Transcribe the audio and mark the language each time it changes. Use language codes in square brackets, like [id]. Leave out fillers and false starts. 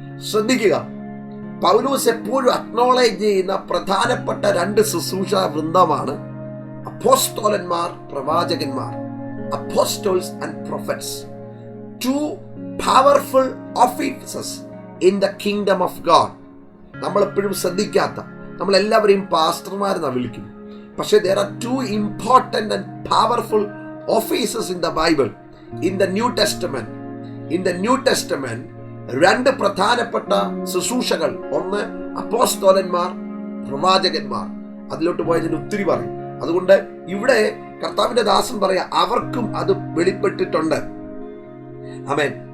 [ml] ശ്രദ്ധിക്കുക, പൗലോസ് എപ്പോഴും അക്നോളേജ് ചെയ്യുന്ന പ്രധാനപ്പെട്ട 2 ശുശ്രൂഷ വൃന്ദമാണ് അപ്പോസ്തലന്മാർ, പ്രവാചകന്മാർ. [en] Apostles and prophets, 2 powerful offices in the kingdom of God. [ml] നമ്മൾ എപ്പോഴും ശ്രദ്ധിക്കാത്ത, നമ്മളെല്ലാവരെയും പാസ്റ്റർമാരെന്നാണ് വിളിക്കുന്നത്. പക്ഷേ [en] there are 2 important and powerful offices in the Bible, in the New Testament. In the New Testament [ml] 2 പ്രധാനപ്പെട്ട ശുശ്രൂഷകൾ, ഒന്ന് അപ്പോസ്തലന്മാർ, പ്രവാചകന്മാർ. അതിലോട്ട് പോയതിന് ഒത്തിരി പറയും. അതുകൊണ്ട് ഇവിടെ കർത്താവിന്റെ ദാസൻ പറയാ അവർക്കും അത് വെളിപ്പെട്ടിട്ടുണ്ട്. ആമേൻ.